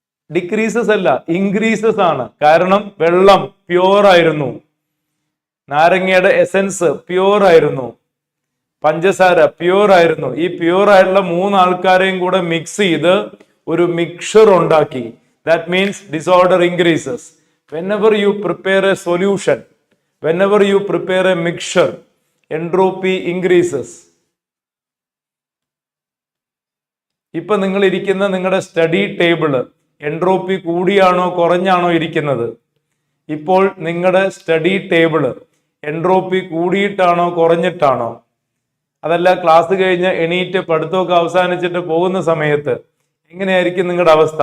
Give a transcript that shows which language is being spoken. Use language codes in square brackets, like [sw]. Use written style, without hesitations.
[ml] Decreases അല്ല, increases ആണ്. കാരണം വെള്ളം പ്യൂർ ആയിരുന്നു, നാരങ്ങയുടെ എസൻസ് പ്യൂർ ആയിരുന്നു, പഞ്ചസാര പ്യൂർ ആയിരുന്നു. ഈ പ്യൂർ ആയിട്ടുള്ള മൂന്നാൾക്കാരെയും കൂടെ മിക്സ് ചെയ്ത് ഒരു മിക്സർ ഉണ്ടാക്കി. [en] That means disorder increases. whenever you prepare a solution, whenever you prepare a mixture, entropy increases. [ml] ഇപ്പൊ നിങ്ങൾ ഇരിക്കുന്ന നിങ്ങളുടെ സ്റ്റഡി ടേബിള് എൻട്രോപ്പി കൂടിയാണോ കുറഞ്ഞാണോ ഇരിക്കുന്നത്? ഇപ്പോൾ നിങ്ങളുടെ സ്റ്റഡി ടേബിള് എൻട്രോപ്പി കൂടിയിട്ടാണോ കുറഞ്ഞിട്ടാണോ? അതല്ല ക്ലാസ് കഴിഞ്ഞ് എണീറ്റ് പഠിത്തമൊക്കെ അവസാനിച്ചിട്ട് പോകുന്ന സമയത്ത് എങ്ങനെയായിരിക്കും നിങ്ങളുടെ അവസ്ഥ?